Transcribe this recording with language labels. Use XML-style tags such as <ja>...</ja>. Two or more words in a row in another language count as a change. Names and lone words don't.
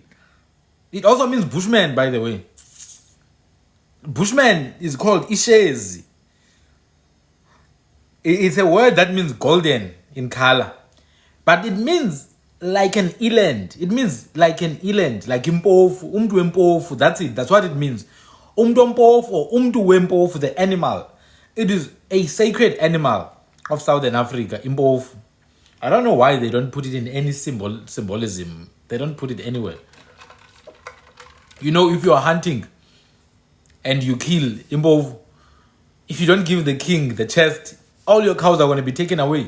<en>It also means bushman, by the way. Bushman is called Ishezi. It's a word that means golden in color. But it means like an eland. It means like an eland, like impofu,</en> <nd>umdu wempofu.</nd> <en>That's it. That's what it means.</en> <nd>Umdu mpofu or umdu wempofu,</nd> <en>the animal. It is a sacred animal of Southern Africa, impofu. I don't know why they don't put it in any symbolism. They don't put it anywhere. You know, if you are hunting and you kill impofu, if you don't give the king the chest, all your cows are going to be taken away.</en>